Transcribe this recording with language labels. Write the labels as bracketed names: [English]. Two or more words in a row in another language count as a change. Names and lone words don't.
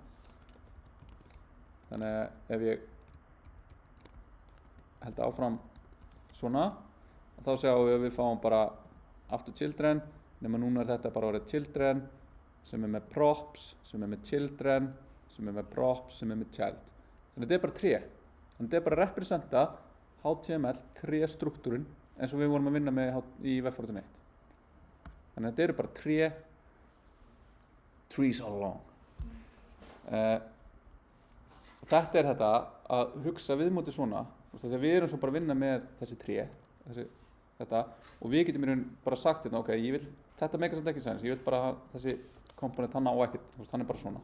[Icelandic] Þannig að ef ég held áfram svona, þá sjáum við að við fáum bara aftur children, nema núna er þetta bara orðið children sem er með props, sem er með children, sem er með props, sem er með child. Þannig að þetta er bara tré. Þannig að þetta er bara að representa HTML tré struktúrin eins og við vorum að vinna með í Web41. Þannig að þetta eru bara tré, [English] trees all along. [Icelandic] Þetta er þetta að hugsa viðmóti svona, þegar við erum svo bara að vinna með þessi tré, þetta, og við getum í raun bara sagt hérna, ok, ég vil, þetta meikar samt ekki sens, ég vil bara þessi komponent hann á ekkert, hann er bara svona.